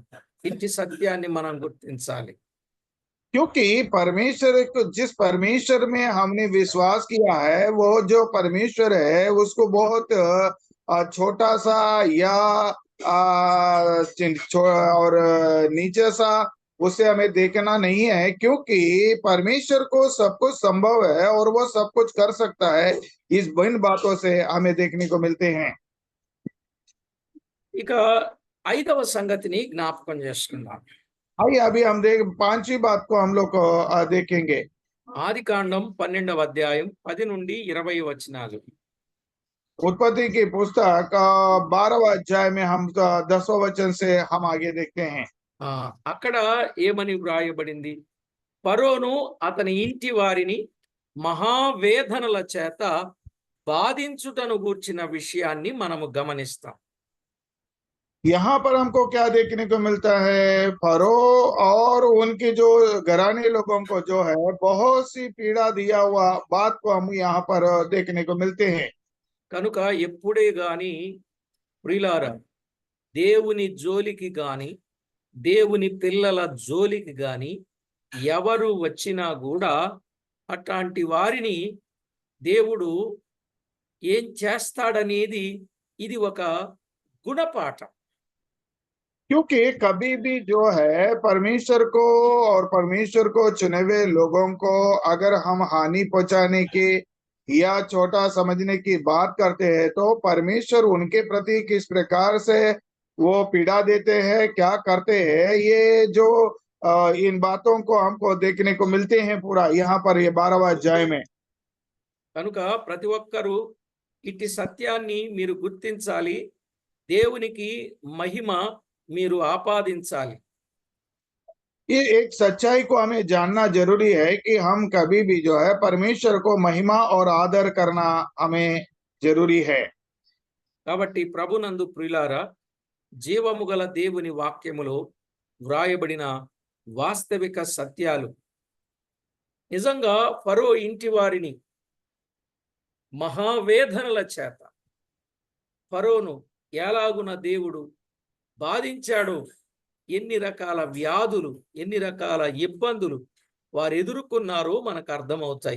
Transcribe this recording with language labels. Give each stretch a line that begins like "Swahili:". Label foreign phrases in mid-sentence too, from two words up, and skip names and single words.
Telugu: ఇంటి సత్యాన్ని మనం గుర్తించాలి.
Hindi: क्योंकि परमेश्वर को, जिस परमेश्वर में हमने विश्वास किया है, वो जो परमेश्वर है उसको बहुत छोटा सा या और नीचे सा उसे हमें देखना नहीं है, क्योंकि परमेश्वर को सब कुछ संभव है और वो सब कुछ कर सकता है। इस इन बातों से हमें देखने को मिलते हैं।
Telugu: ఇక ఐదవ సంగతిని జ్ఞాపకం చేసుకుందాం.
Hindi: आइए अभी हम देख पांचवी बात को हम लोग देखेंगे।
Telugu: ఆదికాండం 12వ అధ్యాయం 10 నుండి 20 వచనాలు.
Hindi: उत्पत्ति की पुस्तक 12वां अध्याय में हम 10वां वचन से हम आगे देखते हैं।
Telugu: అక్కడ ఏమని వ్రాయబడింది? ఫరోను అతని ఇంటి వారిని మహావేదనల చేత బాధించుటను గూర్చిన విషయాన్ని మనము గమనిస్తాం.
Hindi: यहाँ पर हमको क्या देखने को मिलता है? फरो और उनके जो घराने लोगों को जो है बहुत सी पीड़ा दिया हुआ बात को हम यहाँ पर देखने को मिलते हैं।
Telugu: కనుక ఎప్పుడే గాని ప్రియులారా, దేవుని జోలికి గాని, దేవుని పిల్లల జోలికి గాని ఎవరు వచ్చినా కూడా అట్లాంటి వారిని దేవుడు ఏం చేస్తాడనేది ఇది ఒక గుణపాఠం.
Hindi: क्योंकि कभी भी जो है परमेश्वर को और परमेश्वर को चुने हुए लोगों को अगर हम हानि पहुंचाने की या छोटा समझने की बात करते हैं, तो परमेश्वर उनके प्रति किस प्रकार से वो पीड़ा देते हैं, क्या करते हैं, ये जो इन बातों को हमको देखने को मिलते हैं पूरा यहाँ पर ये 12वां अध्याय में।
Telugu: కనుక ప్రతి ఒక్కరూ ఇట్టి సత్యాన్ని మీరు గుర్తించాలి. దేవునికి మహిమ మీరు ఆపాదించాలి.
Hindi: ये एक सच्चाई को हमें जानना जरूरी है कि हम कभी भी जो है परमेश्वर को महिमा और आदर करना हमें जरूरी है।
Telugu: కాబట్టి ప్రభునందు ప్రియులారా, జీవము గల దేవుని వాక్యములో వ్రాయబడిన వాస్తవిక సత్యాలు నిజంగా ఫరో ఇంటి వారిని మహావేదనల చేత ఫరోను ఎలాగున దేవుడు బాధించాడో, ఎన్ని రకాల వ్యాధులు, ఎన్ని రకాల ఇబ్బందులు వారు ఎదుర్కొన్నారో మనకు అర్థమవుతాయి.